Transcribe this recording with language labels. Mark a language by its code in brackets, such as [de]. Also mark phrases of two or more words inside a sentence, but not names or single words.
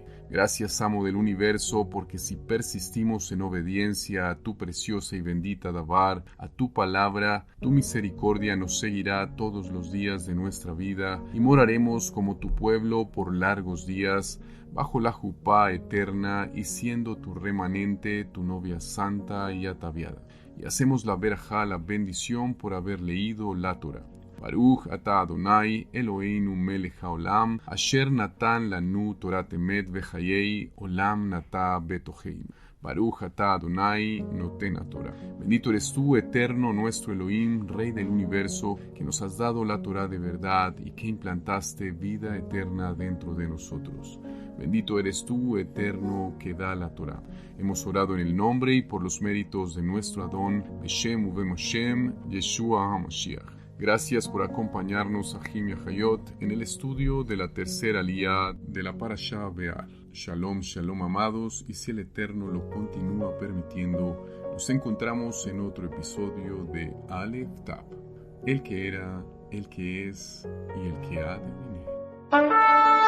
[es] Gracias, Amo del Universo, porque si persistimos en obediencia a tu preciosa y bendita Dabar, a tu palabra, tu misericordia nos seguirá todos los días de nuestra vida y moraremos como tu pueblo por largos días, bajo la jupá eterna y siendo tu remanente, tu novia santa y ataviada. Y hacemos la verajá, la bendición por haber leído la Torah. [he] ברוך אתה אדני אלהינו מלך העולם אשר נתן לנו תורת אמת וחיי עולם נטע בתוכנו. ברוך אתה אדני נותן תורה. [es] Bendito eres tú, eterno nuestro Elohim, Rey del universo, que nos has dado la Torah de verdad y que implantaste vida eterna dentro de nosotros. Bendito eres tú, eterno, que da la Torah. Hemos orado en el nombre y por los méritos de nuestro Adón, Beshem Uvemoshem, Yeshua HaMashiach. Gracias por acompañarnos a Jim Hayot en el estudio de la tercera aliyá de la Parashá Be'ar. Shalom, shalom amados, y si el Eterno lo continúa permitiendo, nos encontramos en otro episodio de Aleph Tap, el que era, el que es y el que ha de venir.